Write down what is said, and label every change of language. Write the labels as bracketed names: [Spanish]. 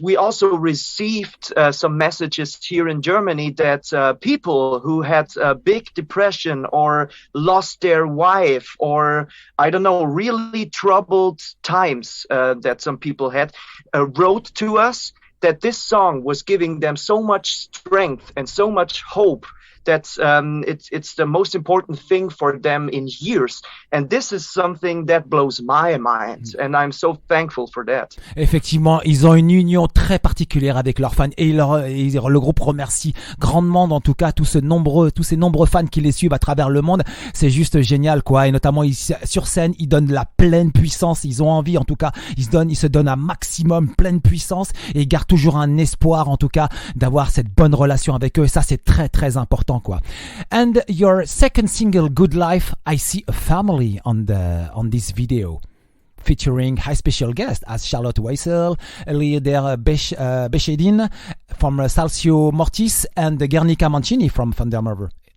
[English] We also received some messages here in Germany that people who had a big depression or lost their wife, or I don't know, really troubled times that some people had, wrote to us that this song was giving them so much strength and so much hope that it's the most important thing for them in years. And this is something that blows my mind. And I'm so thankful for that. [French] Effectivement, ils ont une union très particulière avec leurs fans, et le groupe remercie grandement, en tout cas, tous ces nombreux fans qui les suivent à travers le monde. C'est juste génial, quoi. Et notamment, sur scène, ils donnent la pleine puissance. Ils ont envie, en tout cas, ils se donnent un maximum pleine puissance, et ils gardent toujours un espoir, en tout cas, d'avoir cette bonne relation avec eux. Et ça, c'est très, très important, quoi. [English] And your second single, Good Life, I see a family on this video, featuring high special guests as Charlotte Weissel, Leader Bechedin from Salcio Mortis, and Guernica Mancini from Thundermover.